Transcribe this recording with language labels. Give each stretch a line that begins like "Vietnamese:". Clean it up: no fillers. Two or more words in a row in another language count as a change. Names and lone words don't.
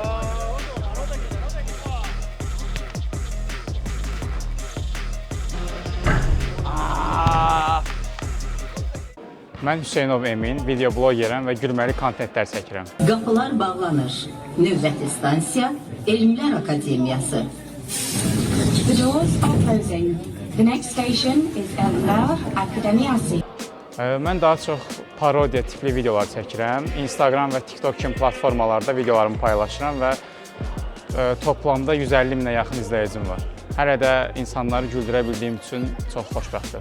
Azerbaijani: Mən Hüseynov Emin, video blogerəm və gülməli kontentlər çəkirəm. Qapılar bağlanır. Növbəti stansiya Elmlər Akademiyası.
English: The doors are closing. The next station is Elmlər Akademiyası.
Azerbaijani: Mən daha çox parodiya tipli videolar çəkirəm. Instagram və TikTok kimi platformalarda videolarımı paylaşıram və toplamda 150 minə yaxın izləyicim var. Hələ də insanları güldürə bildiyim üçün çox xoşbəxtəm.